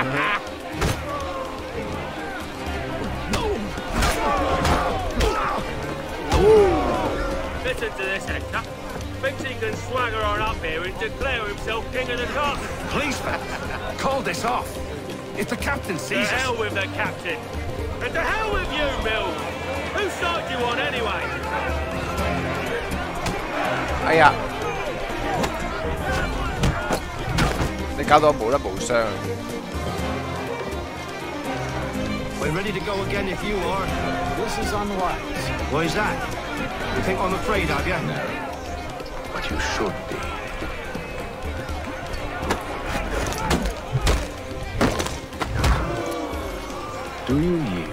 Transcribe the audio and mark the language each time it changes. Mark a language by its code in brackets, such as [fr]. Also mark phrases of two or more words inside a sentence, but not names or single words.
[en] Listen to this, Hector. Thinks he can swagger on up here and declare himself king of the top. Please, call this off. If the captain sees us... To hell with the captain. And to hell with you, Mills. Whose side do you on, anyway? [yue] 哎呀！你搞到我無得無傷。 [en] We're ready to go again if you are. This is unwise. Why is that? You think I'm afraid of you? No. But you should be. Do you yield?